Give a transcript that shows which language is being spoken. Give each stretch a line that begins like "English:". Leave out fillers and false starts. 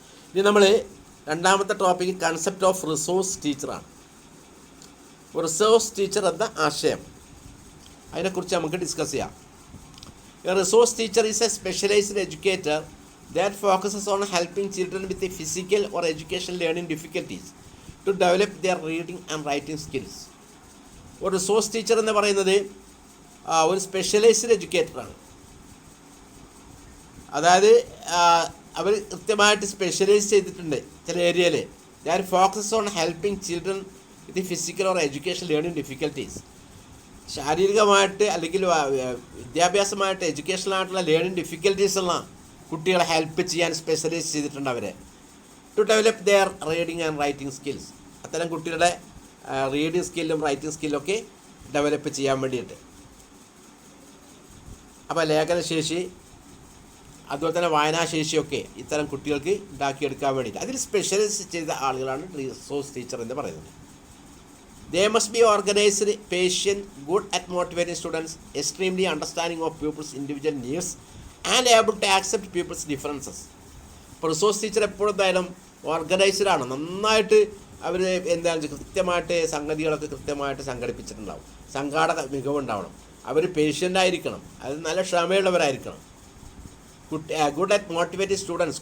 Malayalam: ഇനി നമ്മൾ രണ്ടാമത്തെ ടോപ്പിക്ക് കൺസെപ്റ്റ് ഓഫ് റിസോഴ്സ് ടീച്ചറാണ്. റിസോഴ്സ് ടീച്ചർ എന്ന ആശയം, അതിനെക്കുറിച്ച് നമുക്ക് ഡിസ്കസ് ചെയ്യാം.
English: A resource teacher is a specialised educator that focuses on helping children with the physical or educational learning difficulties to develop their reading and writing skills.
Malayalam: ഒരു resource teacher എന്ന് പറയുന്നത് ഒരു specialised എഡ്യൂക്കേറ്ററാണ്. അതായത് അവർ കൃത്യമായിട്ട് സ്പെഷ്യലൈസ് ചെയ്തിട്ടുണ്ട് ചില ഏരിയയിൽ.
English: That focus on helping children with physical or education learning difficulties.
Malayalam: ശാരീരികമായിട്ട് അല്ലെങ്കിൽ വിദ്യാഭ്യാസമായിട്ട് എഡ്യൂക്കേഷനായിട്ടുള്ള ലേണിംഗ് ഡിഫിക്കൽട്ടീസ് ഉള്ള കുട്ടികളെ ഹെൽപ്പ് ചെയ്യാൻ സ്പെഷ്യലൈസ് ചെയ്തിട്ടുണ്ട് അവർ.
English: To develop their reading and writing skills.
Malayalam: അത്തരം കുട്ടികളുടെ റീഡിങ് സ്കില്ലും റൈറ്റിംഗ് സ്കില്ലൊക്കെ ഡെവലപ്പ് ചെയ്യാൻ വേണ്ടിയിട്ട്. അപ്പോൾ ലേഖനശേഷി അതുപോലെ തന്നെ വായനാശേഷിയൊക്കെ ഇത്തരം കുട്ടികൾക്ക് ഉണ്ടാക്കിയെടുക്കാൻ വേണ്ടിയിട്ട് അതിൽ സ്പെഷ്യലൈസ് ചെയ്ത ആളുകളാണ് റിസോഴ്സ് ടീച്ചർ എന്ന് പറയുന്നത്.
English: They must be organized, patient, good at motivating students, extremely understanding of pupils' individual needs and able to accept people's differences.
Malayalam: ഇപ്പോൾ റിസോഴ്സ് ടീച്ചർ എപ്പോഴും എന്തായാലും ഓർഗനൈസ്ഡ് ആണ്. നന്നായിട്ട് അവർ എന്താണ് കൃത്യമായിട്ട് സംഗതികളൊക്കെ കൃത്യമായിട്ട് സംഘടിപ്പിച്ചിട്ടുണ്ടാവും. സംഘാടക മികവുണ്ടാവണം. അവർ പേഷ്യൻ്റ് ആയിരിക്കണം. അത് നല്ല ക്ഷമയുള്ളവരായിരിക്കണം.
English: Good at motivate students.